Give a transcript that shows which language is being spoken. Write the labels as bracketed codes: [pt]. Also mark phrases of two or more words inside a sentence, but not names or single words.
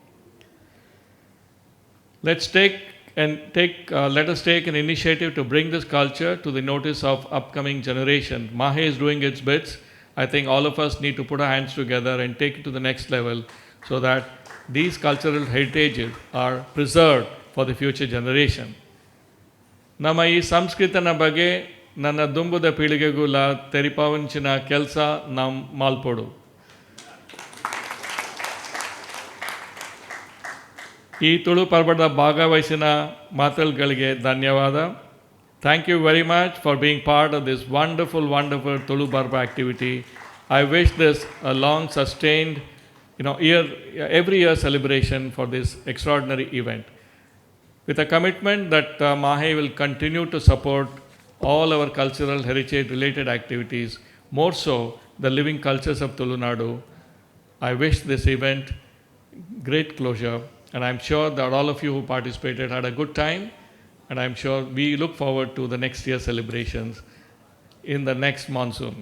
[en] Let us take an initiative to bring this culture to the notice of upcoming generation. MAHE is doing its bits. I think all of us need to put our hands together and take it to the next level so that these cultural heritages are preserved for the future generation. [tcy] ನಮ್ಮ ಈ ಸಂಸ್ಕೃತನ ಬಗ್ಗೆ ನನ್ನ ದುಂಬುದ ಪೀಳಿಗೆಗುಲ ತೆರಿಪಾವಂಚಿನ ಕೆಲಸ ನಾವು ಮಾಲ್ಪಡು. ಈ ತುಳು ಪರ್ಬದ ಭಾಗವಹಿಸಿನ ಮಾತುಗಳಿಗೆ ಧನ್ಯವಾದ. [en] Thank you very much for being part of this wonderful Tulu Parba activity. I wish this a long sustained every year celebration for this extraordinary event. With a commitment that MAHE will continue to support all our cultural heritage related activities, more so the living cultures of Tulu Nadu, I wish this event great closure, and I'm sure that all of you who participated had a good time, and I'm sure we look forward to the next year's celebrations in the next monsoon.